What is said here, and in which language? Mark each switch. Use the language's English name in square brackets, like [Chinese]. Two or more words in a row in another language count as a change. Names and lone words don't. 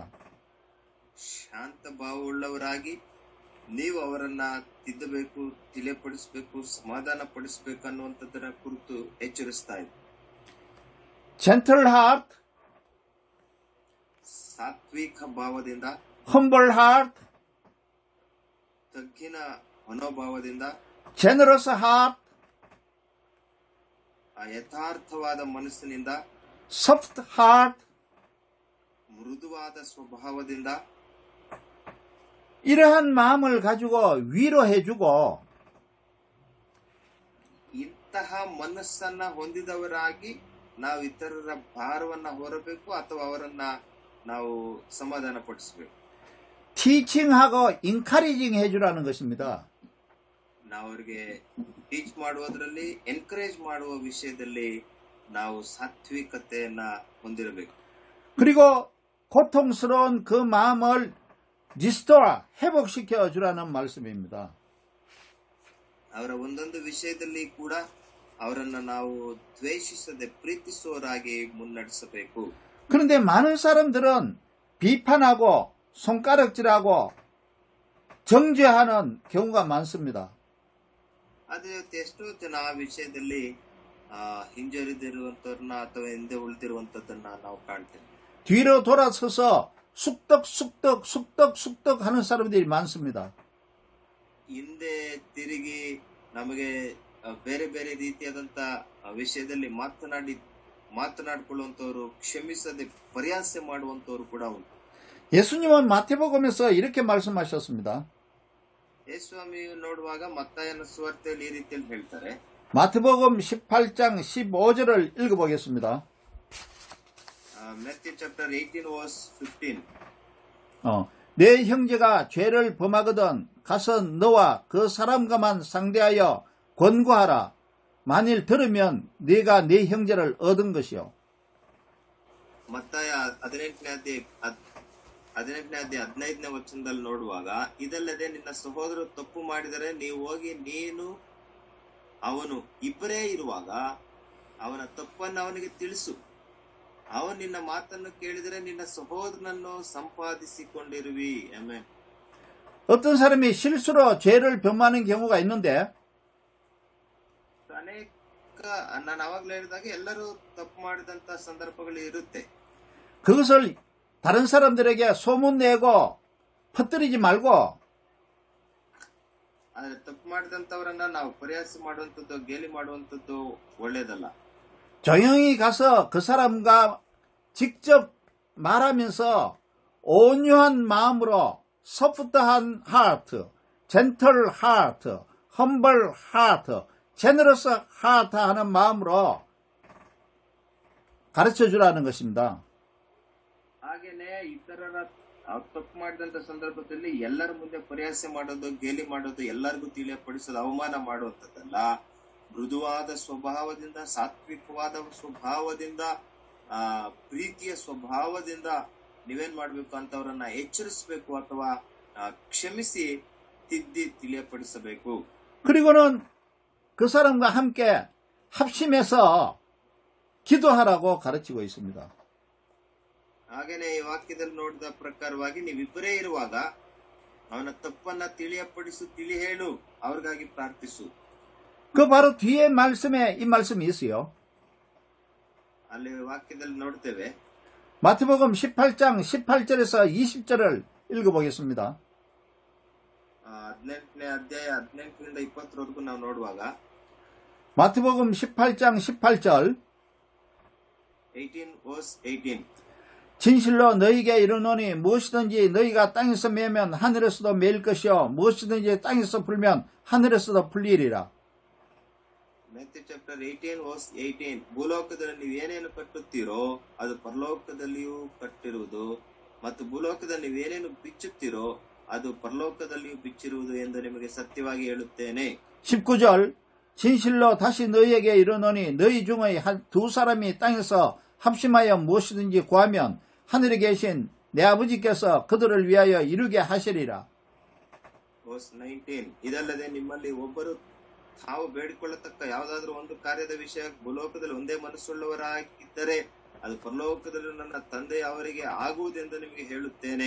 [Kannada] ಶಾಂತ ಭಾವವುಳ್ಳವರಾಗಿ ನೀವು ಅವರನ್ನ ತಿದ್ದಬೇಕು, ತಿಳಿಯಪಡಿಸಬೇಕು, ಸಮಾಧಾನ ಪಡಿಸಬೇಕು ಅನ್ನುವಂಥದ್ದರ ಕುರಿತು ಎಚ್ಚರಿಸ್ತಾ ಇದೆ. [English] gentle heart, [Kannada] ಸಾತ್ವಿಕ ಭಾವದಿಂದ, [English] humble heart, [Kannada] ತಗ್ಗಿನ ಮನೋಭಾವದಿಂದ, [English] generous heart, [Kannada] ಯಥಾರ್ಥವಾದ ಮನಸ್ಸಿನಿಂದ, [English] soft heart, [Kannada] ಮೃದುವಾದ ಸ್ವಭಾವದಿಂದ [Korean] 이러한 마음을 가지고 위로해주고 [Kannada] ಇಂತಹ ಮನಸ್ಸನ್ನ ಹೊಂದಿದವರಾಗಿ ನಾವು ಇತರರ ಭಾರವನ್ನ ಹೊರಬೇಕು ಅಥವಾ ಅವರನ್ನ ನಾವು ಸಮಾಧಾನ ಪಡಿಸಬೇಕು. [Korean] teaching하고 encouraging 해주라는 것입니다. [Kannada] ನಾವು ಅವರಿಗೆ ಟೀಚ್ ಮಾಡುವುದರಲ್ಲಿ, ಎನ್ಕರೇಜ್ ಮಾಡುವ ವಿಷಯದಲ್ಲಿ ನಾವು ಸಾತ್ವಿಕತೆಯನ್ನ ಹೊಂದಿರಬೇಕು. [Korean] 그리고 고통스러운 그 마음을 리스토어, 회복시켜 주라는 말씀입니다. [Kannada] ಅವರ ಒಂದೊಂದು ವಿಷಯದಲ್ಲಿ ಕೂಡ ಅವರನ್ನ ನಾವು ದ್ವೇಷಿಸದೆ ಪ್ರೀತಿಸುವವರಾಗಿ ಮುನ್ನಡೆಸಬೇಕು. [Korean] 그런데 많은 사람들은 비판하고 손가락질하고 정죄하는 경우가 많습니다. [Kannada] ಅದೇ ಎಷ್ಟೋ ಜನ ಆ ವಿಷಯದಲ್ಲಿ ಹಿಂಜರಿದಿರುವಂತವ್ರನ್ನ ಅಥವಾ ಹಿಂದೆ ಉಳಿದಿರುವಂತದ್ದನ್ನ ನಾವು ಕಾಣ್ತೇವೆ. [Korean] 뒤로 돌아서서 쑥덕 하는 사람들이 많습니다. [Kannada] ಹಿಂದೆ ತಿರುಗಿ ನಮಗೆ ಬೇರೆ ಬೇರೆ ರೀತಿಯಾದಂತ ವಿಷಯದಲ್ಲಿ ಮಾತನಾಡಿಕೊಳ್ಳುವಂತವರು, ಕ್ಷಮಿಸದೆ ಪರಿಹಾಸ ಮಾಡುವಂತವರು ಕೂಡ ಉಂಟು. [Korean] 예수님은 마태복음에서 이렇게 말씀하셨습니다. [Kannada] ಯೇಸುಸ್ವಾಮಿಯು ನೋಡುವಾಗ ಮತ್ತಾಯನ ಸುವಾರ್ತೆಯಲ್ಲಿ ಈ ರೀತಿಯಲ್ಲಿ ಹೇಳ್ತಾರೆ. [Korean] 마태복음 18장 15절을 읽어보겠습니다. [English] Matthew chapter 18 verse 15. [Korean] 내 형제가 죄를 범하거든 가서 너와 그 사람과만 상대하여 권고하라. 만일 들으면 네가 네 형제를 얻은 것이요. [Kannada] ಮತ್ತಾಯ 18ನೇ ಅಧ್ಯಾಯ 15ನೇ ವಚನದಲ್ಲಿ ನೋಡುವಾಗ, ಇದಲ್ಲದೆ ನಿನ್ನ ಸಹೋದರ ತಪ್ಪು ಮಾಡಿದರೆ ನೀವು ಹೋಗಿ ನೀನು ಅವನು ಇಬ್ಬರೇ ಇರುವಾಗ ಅವನ ತಪ್ಪನ್ನು ಅವನಿಗೆ ತಿಳಿಸು. ಅವನು ನಿನ್ನ ಮಾತನ್ನು ಕೇಳಿದರೆ ನಿನ್ನ ಸಹೋದರನನ್ನು ಸಂಪಾದಿಸಿಕೊಂಡಿರುವಿ. ಆಮೆನ್. [Korean] 어떤 사람이 실수로 죄를 범하는 경우가 있는데 [Kannada] ಅನೇಕ, ನಾನು ಅವಾಗಲೇ ಹೇಳಿದಾಗ ಎಲ್ಲರೂ ತಪ್ಪು ಮಾಡಿದಂತ ಸಂದರ್ಭಗಳು ಇರುತ್ತೆ. [Korean] 그것을 다른 사람들에게 소문내고 퍼뜨리지 말고 [Kannada] ಆದ್ರೆ ತಪ್ಪು ಮಾಡಿದಂತವರನ್ನ ನಾವು ಪರಿಹಾಸ ಮಾಡುವಂತದ್ದು, ಗೇಲಿ ಮಾಡುವಂತದ್ದು ಒಳ್ಳೇದಲ್ಲ. [Korean] 조용히 가서 그 사람과 직접 말하면서 온유한 마음으로 [English] soft한 heart, gentle heart, humble heart, generous heart [Korean] 하는 마음으로 가르쳐 주라는 것입니다. [Kannada] ಹಾಗೇನೆ ಇತರರ ತಪ್ಪು ಮಾಡಿದಂತ ಸಂದರ್ಭದಲ್ಲಿ ಎಲ್ಲರ ಮುಂದೆ ಪರಿಹಾಸ ಮಾಡೋದು, ಗೇಲಿ ಮಾಡೋದು, ಎಲ್ಲರಿಗೂ ತಿಳಿಯಪಡಿಸೋದು, ಅವಮಾನ ಮಾಡುವಂತದ್ದಲ್ಲ. ಮೃದುವಾದ ಸ್ವಭಾವದಿಂದ, ಸಾತ್ವಿಕವಾದ ಸ್ವಭಾವದಿಂದ, ಪ್ರೀತಿಯ ಸ್ವಭಾವದಿಂದ ನೀವೇನ್ ಮಾಡ್ಬೇಕು ಅಂತವರನ್ನ ಎಚ್ಚರಿಸಬೇಕು ಅಥವಾ ಕ್ಷಮಿಸಿ ತಿದ್ದಿ ತಿಳಿಯಪಡಿಸಬೇಕು. [Korean] 그리고는 그 사람과 함께 합심해서 기도하라고 가르치고 있습니다. [Kannada] ಹಾಗೇನೆ ಈ ವಾಕ್ಯದಲ್ಲಿ ನೋಡಿದ ಪ್ರಕಾರವಾಗಿ ನೀವಿಬ್ಬರೇ ಇರುವಾಗ ಅವನ ತಪ್ಪನ್ನ ತಿಳಿಯಪಡಿಸು, ತಿಳಿ ಹೇಳು, ಅವ್ರಿಗಾಗಿ ಪ್ರಾರ್ಥಿಸು. [Korean] 그 바로 뒤에 말씀에 이 말씀이 있어요. [Kannada] ಅಲ್ಲಿ ವಾಕ್ಯದಲ್ಲಿ ನೋಡ್ತೇವೆ. [Korean] 마태복음 18장 18절에서 20절을 읽어보겠습니다. [Kannada] 18ನೇ ಅಧ್ಯಾಯ 18ರಿಂದ 20ರವರೆಗೂ ನಾವು ನೋಡುವಾಗ, [Korean] 마태복음 18장 18절 [English] 18 verse 18. [Korean] 진실로 너희에게 이르노니 무엇이든지 너희가 땅에서 매면 하늘에서도 매일 것이요 무엇이든지 땅에서 풀면 하늘에서도 풀리리라. [English] Matthew chapter 18 verse 18. [Kannada] ಭೂಲೋಕದಲ್ಲಿ ನೀವು ಏನೇನು ಕಟ್ಟುತ್ತೀರೋ ಅದು ಪರಲೋಕದಲ್ಲಿಯೂ ಕಟ್ಟಿರುವುದು, ಮತ್ತು ಭೂಲೋಕದಲ್ಲಿ ನೀವೇನೇನು ಬಿಚ್ಚುತ್ತೀರೋ ಅದು ಪರಲೋಕದಲ್ಲಿಯೂ ಬಿಚ್ಚಿರುವುದು ಎಂದು ನಿಮಗೆ ಸತ್ಯವಾಗಿ ಹೇಳುತ್ತೇನೆ. [Korean] 19절 진실로 다시 너희에게 이르노니 너희 중의 두 사람이 땅에서 합심하여 무엇이든지 구하면 하늘에 계신 내 아버지께서 그들을 위하여 이루게 하시리라. [Kannada] Verse 19 ಇದಲ್ಲದೆ ನಿಮ್ಮಲ್ಲಿ ಒಬ್ಬರು ತಾವು ಬೇಡಿಕೊಳ್ಳತಕ್ಕ ಯಾವುದಾದ್ರೂ ಒಂದು ಕಾರ್ಯದ ವಿಷಯ ಭೂಲೋಕದಲ್ಲಿ ಒಂದೇ ಮನಸ್ಸುಳ್ಳವರಾಗಿದ್ದರೆ ಅದು ಪರಲೋಕದಲ್ಲಿ ನನ್ನ ತಂದೆ ಅವರಿಗೆ ಆಗುವುದೆಂದು ನಿಮಗೆ ಹೇಳುತ್ತೇನೆ.